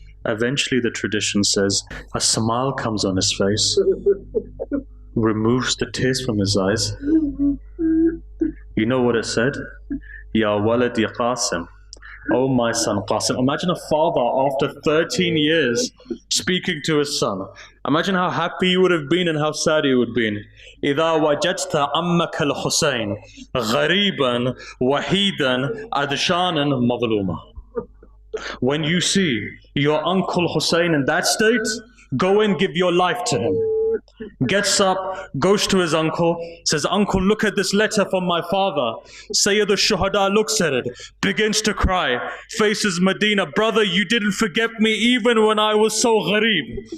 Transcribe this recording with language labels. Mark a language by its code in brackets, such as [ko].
[en] Eventually, the tradition says, a smile comes on his face, removes the tears from his eyes. You know what it said? [ar] Ya waladi Qasim, [en] oh my son Qasim. Imagine a father after 13 years speaking to his son. Imagine how happy he would have been and how sad he would have been. [ar] إذا وجدت عمك الحسين غريبا وحيدا عطشانا مظلوما. [en] When you see your uncle Hussein in that state, go and give your life to him. Gets up, goes to his uncle, says, uncle, look at this letter from my father. Sayyid al-Shuhada looks at it, begins to cry, faces Medina, brother, you didn't forget me even when I was so ghareeb.